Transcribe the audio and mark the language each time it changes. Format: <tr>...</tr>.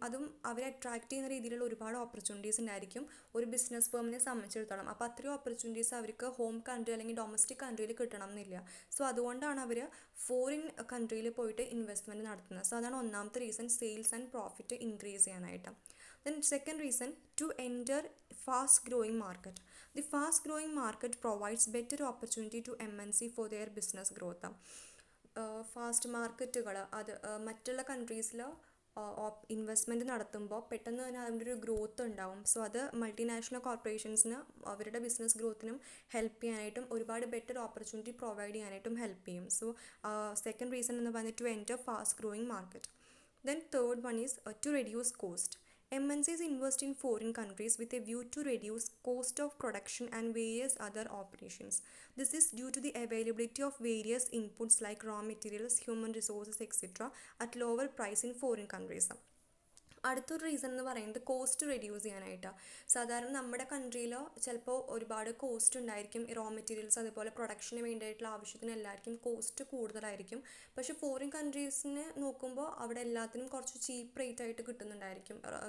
<ml>അതും അവരെ അട്രാക്റ്റ് ചെയ്യുന്ന രീതിയിലുള്ള ഒരുപാട് ഓപ്പർച്യൂണിറ്റീസ് ഉണ്ടായിരിക്കും ഒരു ബിസിനസ് ഫേമിനെ സംബന്ധിച്ചിടത്തോളം. അപ്പോൾ അത്രയും ഓപ്പർച്യൂണിറ്റീസ് അവർക്ക് ഹോം കൺട്രി അല്ലെങ്കിൽ ഡൊമസ്റ്റിക് കൺട്രിയിൽ കിട്ടണം എന്നില്ല. സോ അതുകൊണ്ടാണ് അവർ ഫോറിൻ കൺട്രിയിൽ പോയിട്ട് ഇൻവെസ്റ്റ്മെൻറ്റ് നടത്തുന്നത്. സോ അതാണ് ഒന്നാമത്തെ reason,</ml> <en>sales and profit increase</en> <ml>ചെയ്യാനായിട്ട്.</ml> <en>Then second reason, to enter fast growing market. The fast growing market provides better opportunity to MNC for their business growth.</en> <ml>Fast മാർക്കറ്റുകൾ അത് മറ്റുള്ള കൺട്രീസിൽ investment നടത്തുമ്പോൾ പെട്ടെന്ന് തന്നെ അതിൻ്റെ ഒരു ഗ്രോത്ത് ഉണ്ടാവും. സോ അത് മൾട്ടിനാഷണൽ കോർപ്പറേഷൻസിന് അവരുടെ ബിസിനസ് ഗ്രോത്തിനും ഹെൽപ്പ് ചെയ്യാനായിട്ടും ഒരുപാട് ബെറ്റർ ഓപ്പർച്യൂണിറ്റി പ്രൊവൈഡ് ചെയ്യാനായിട്ടും ഹെൽപ്പ് ചെയ്യും. സോ സെക്കൻഡ് റീസൺ എന്ന് പറയുന്നത്</ml> <en>To enter fast growing market. Then third one is to reduce cost. MNCs invest in foreign countries with a view to reduce cost of production and various other operations. This is due to the availability of various inputs like raw materials, human resources, etc. at lower price in foreign countries.</en> <ml>അടുത്തൊരു reason എന്ന് പറയുന്നത് cost reduce ചെയ്യാനായിട്ടാണ്. സാധാരണ നമ്മുടെ കൺട്രിയിൽ ചിലപ്പോൾ ഒരുപാട് cost ഉണ്ടായിരിക്കും, raw materials അതുപോലെ പ്രൊഡക്ഷന് വേണ്ടിയിട്ടുള്ള ആവശ്യത്തിന് എല്ലാവർക്കും കോസ്റ്റ് കൂടുതലായിരിക്കും. പക്ഷേ ഫോറിൻ കൺട്രീസിന് നോക്കുമ്പോൾ അവിടെ എല്ലാത്തിനും കുറച്ച് ചീപ്പ് റേറ്റ് ആയിട്ട് കിട്ടുന്നുണ്ടായിരിക്കും.</ml>